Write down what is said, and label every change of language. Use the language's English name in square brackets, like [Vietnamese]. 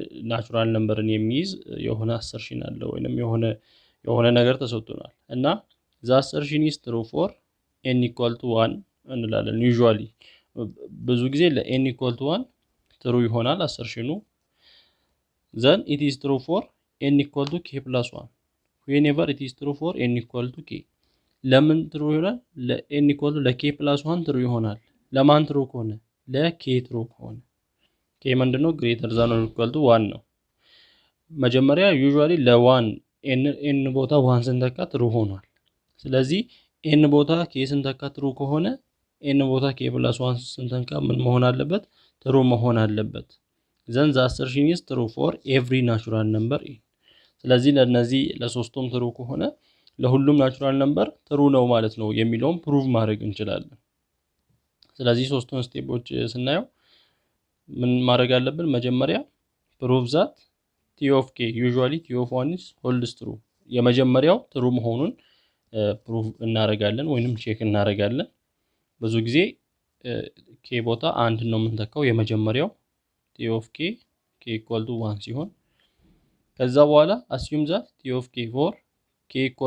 [Amharic] ናቹራል ነምበርን የሚይዝ የሆነ assertion አለ ወይንም የሆነ ነገር ተሰጥቶናል እና [English] the assertion is true for n equal to 1 እንላለን። usually ብዙ ጊዜ ለn equal to 1 true ይሆናል assertion then it is true for n equal to k plus 1 whenever it is true for n equal to k ለምን true ይሆናል? [Amharic] ለn equal to ለk plus 1 true ይሆናል። ለማን true ከሆነ? ለk true ከሆነ k ምንድነው? greater than or equal to 1 ነው። መጀመሪያ usually ለ1 n ቦታ 1 ስንተካ true ሆኗል። ስለዚህ n ቦታ k ስንተካ true ከሆነ n ቦታ k plus 1 ስንተካ ምን መሆን አለበት? true መሆን አለበት። [English] then the assertion is true for every natural number n [Amharic] ስለዚህ ለነዚህ ለሶስቱም true ከሆነ ለሁሉም ናቹራል ነምበር true ነው ማለት ነው የሚለውን ፕሩቭ ማድረግ እንችላለን። ስለዚህ ሶስቱን ስቴፖች ስናየው ምን ማድረግ አለብን? መጀመሪያ [English] prove that t of k usually t of 1 is holds true [Amharic] የመጀመሪያው true መሆኑን ፕሩቭ እናደርጋለን ወይንም ቼክ እናደርጋለን። ብዙ ጊዜ k ቦታ አንድ ነው የምንተካው የመጀመሪያው t of k equal to 1 ሲሆን ከዛ በኋላ [English] assume that t of k for k